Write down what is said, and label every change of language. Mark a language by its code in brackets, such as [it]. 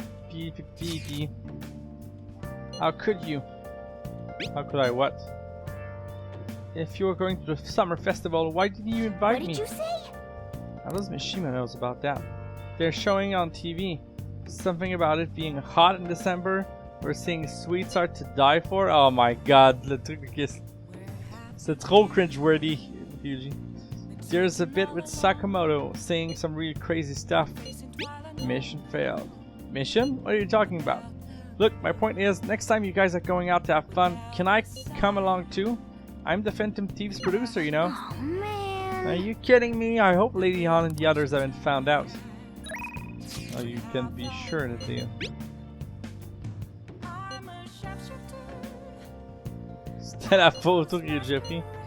[en] Pee. How could you? How could I what? If you were going to the summer festival, why didn't you invite me? What did you say? How does Mishima knows about that? They're showing on TV. Something about it being hot in December. We're seeing sweets are to die for. Oh my god, [fr] le truc de kiss. C'est trop cringe-worthy, Fuji. [en] There's a bit with Sakamoto saying some really crazy stuff. Mission failed. Mission? What are you talking about? Look, my point is, next time you guys are going out to have fun, can I come along too? I'm the Phantom Thieves producer, you know. Oh man. Are you kidding me? I hope Lady Han and the others haven't found out. Oh, you can be sure that they do. [fr] C'était la photo que j'ai pris.